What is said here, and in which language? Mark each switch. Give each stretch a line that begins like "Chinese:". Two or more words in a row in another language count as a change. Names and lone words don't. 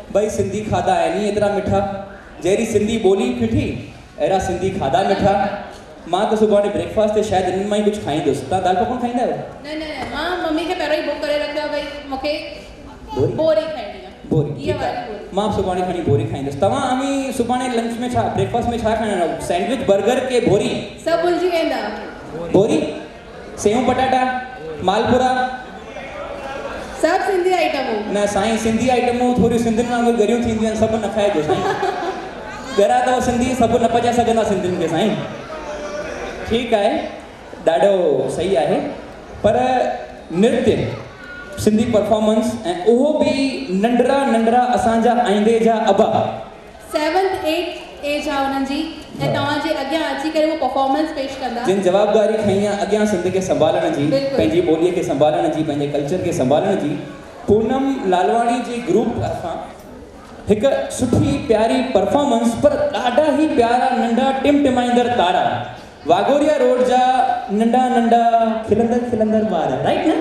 Sindhi: भई सिंधी खाधा आहिनि एतिरा मिठा, जहिड़ी सिंधी ॿोली मिठी अहिड़ा सिंधी खाधा मिठा। मां त सुभाणे ब्रेकफास्ट ते शायदि इन्हनि मां ई कुझु खाईंदुसि। तव्हां दाल पकवान खाईंदा आहियो? न न न, मां मम्मी खे पहिरियों ई बुक करे रखियो आहे, भई मूंखे बोरी खाइणी आहे। बोरी मां सुभाणे खणी बोरी खाईंदुसि। तव्हां अमी सुभाणे लंच में छा, ब्रेकफास्ट में छा खाइणो? सैंडविच, बर्गर के बोरी? सभु भुलिजी वेंदा। बोरी, सेव पटाटा, मालपुरा, सभु सिंधी आइटमूं। न साईं, सिंधी आइटमूं थोरियूं सिंधियुनि वांगुरु गरियूं थींदियूं आहिनि, सभु न खाइजो साईं। घरा अथव सिंधी, सभु न पचाए सघंदा सिंधियुनि खे साईं। ठीकु आहे, ॾाढो सही आहे, पर नृत्य, सिंधी परफॉर्मेंस, ऐं उहो बि नंढड़ा नंढड़ा असांजा आईंदे जा अबा 7th 8th एज आहे हुननि जी, ऐं तव्हांजे अॻियां अची करे उहो परफॉर्मेंस पेश कंदा। जिन जवाबदारी खई आहे अॻियां सिंध खे संभालण जी, पंहिंजी ॿोलीअ खे संभालण जी, पंहिंजे कल्चर खे संभालण जी, पूनम लालवाणी जी ग्रुप तरफ़ां हिकु सुठी प्यारी परफॉर्मेंस, पर ॾाढा ई प्यारा नंढा टिमटिमाईंदड़ तारा, वाघोरिया रोड जा नंढा नंढा खिलंदड़ खिलंदड़ ॿार, राइट न?